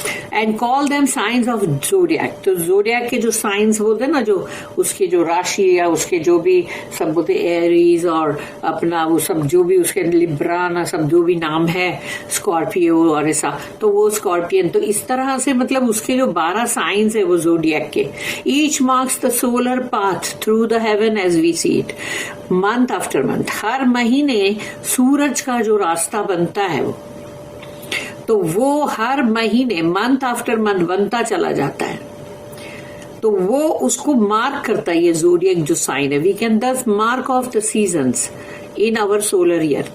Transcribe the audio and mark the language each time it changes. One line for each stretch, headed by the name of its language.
English: And call them signs of zodiac.
Urdu: تو زوڈیاک کے جو سائنس بولتے ہیں نا، جو اس کے جو راشی یا اس کے جو بھی سب بولتے ایریز اور اپنا وہ سب جو بھی اس کے لبرانا سب جو بھی نام ہے، اسکارپیو اور ایسا، تو وہ اسکارپین. تو اس طرح سے مطلب اس کے جو 12 سائنس ہے وہ زوڈیاک کے.
English: Each marks the solar path through the heaven as we see it month after month.
Urdu: ہر مہینے سورج کا جو راستہ بنتا ہے تو وہ ہر مہینے
English: month after month
Urdu: بنتا چلا جاتا ہے. تو وہ اس کو مارک کرتا ہے یہ زوڈیاک جو سائن ہے.
English: We can this mark of the seasons in our solar year.